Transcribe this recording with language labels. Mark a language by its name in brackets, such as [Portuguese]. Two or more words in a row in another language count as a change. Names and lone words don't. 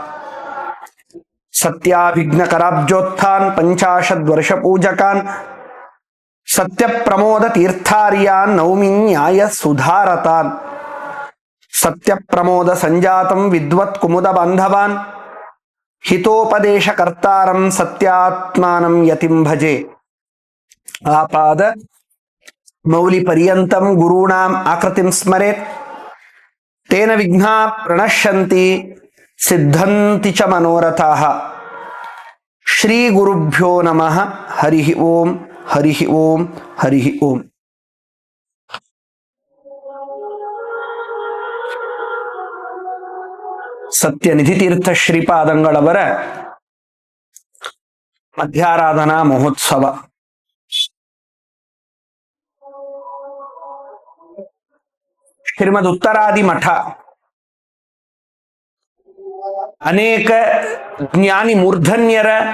[Sanskrit] ಸತ್ಯಾಭಿಘ್ನಕರಾಬ್ಜೋತ್ಥಾನ್ ಪಂಚಾಶದ್ವರ್ಷ ಪೂಜಕಾನ್ ಸತ್ಯ ಪ್ರಮೋದ ತೀರ್ಥಾರ್ಯಾನ್ ನೌಮಿ ನ್ಯಾಯ ಸುಧಾರತಾನ್. ಸತ್ಯ ಪ್ರಮೋದ ಸಂಜಾತಂ ವಿದ್ವತ್ ಕುಮುದ ಬಾಂಧವಾನ್ ಹಿತೋಪದೇಶ ಕರ್ತಾರಂ ಸತ್ಯಾತ್ಮಾನಂ ಯತಿಂ ಭಜೆ. ಆಪಾದ ಮೌಲಿ ಪರ್ಯಂತಂ ಗುರುಣಾಂ ಆಕೃತಿಂ ಸ್ಮರೇತ್ ತೇನ ವಿಘ್ನಾ ಪ್ರಣಶ್ಯಂತಿ ಸಿದ್ಧಂತಿ ಚ ಮನೋರಥಾಃ. ಶ್ರೀ ಗುರುಭ್ಯೋ ನಮಃ ಹರಿ ಓಂ ಹರಿ ಓಂ ಹರಿ ಓಂ. [Kannada] ಸತ್ಯನಿಧಿ ತೀರ್ಥ ಶ್ರೀಪಾದಂಗಳವರ ಮಧ್ಯಾರಾಧನಾ ಮಹೋತ್ಸವ ಶ್ರೀಮದ್ ಉತ್ತರಾದಿ ಮಠ ಅನೇಕ ಜ್ಞಾನಿ ಮೂರ್ಧನ್ಯರ